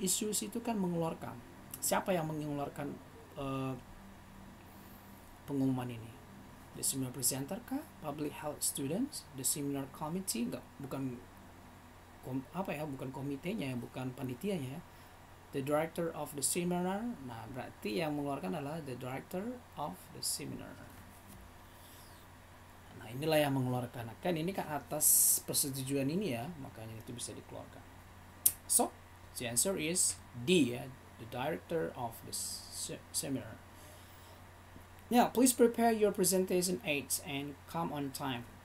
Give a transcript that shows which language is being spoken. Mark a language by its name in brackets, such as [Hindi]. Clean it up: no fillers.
[Indonesian] Issues itu kan mengeluarkan. Siapa yang mengeluarkan pengumuman ini? [English] The seminar presenter kah? Public health students? The seminar committee? [Indonesian] Bukan komitenya, bukan panitianya ya. [English] The director of the seminar. [Indonesian] Nah, berarti yang mengeluarkan adalah [English] the director of the seminar. [Indonesian] Nah, inilah yang mengeluarkan. Kan ini kan atas persetujuan ini ya, makanya itu bisa dikeluarkan. [English] So, the answer is D ya, the director of the seminar. Now, please prepare your presentation aids and come on time.